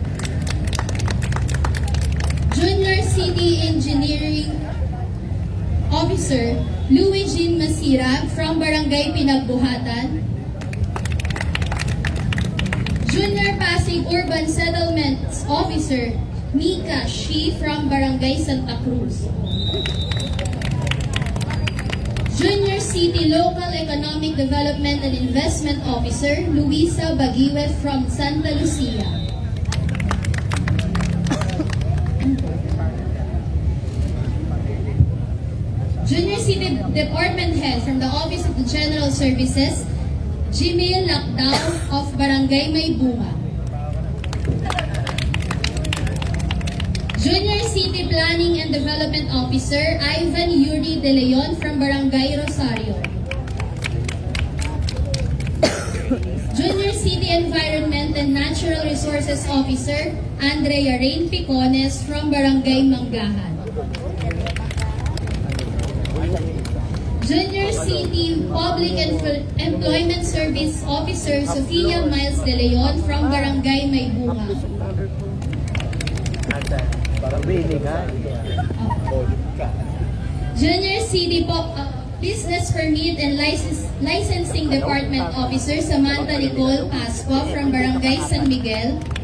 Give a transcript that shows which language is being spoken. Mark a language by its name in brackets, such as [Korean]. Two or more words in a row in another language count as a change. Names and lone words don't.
[English] Junior City Engineering Officer, Louie Jean Masirag from Barangay Pinagbuhatan, Junior Pasig Urban Settlements Officer, Mika Shi from Barangay Santa Cruz, Junior City Local Economic Development and Investment Officer, Luisa Bagiwe from Santa Lucia. Junior City Department Head from the Office of the General Services, Jimil Lakdao of Barangay Maybunga. Junior City Planning and Development Officer, Ivan Yuri De Leon from Barangay Rosario. Junior City Environment and Natural Resources Officer, Andrea Rain Picones from Barangay Manggahan. Junior City Public Employment Service Officer, Sofia Miles De Leon from Barangay Maybunga. Junior City Business Permit and Licensing Department Officer, Samantha Nicole Pascua from Barangay San Miguel.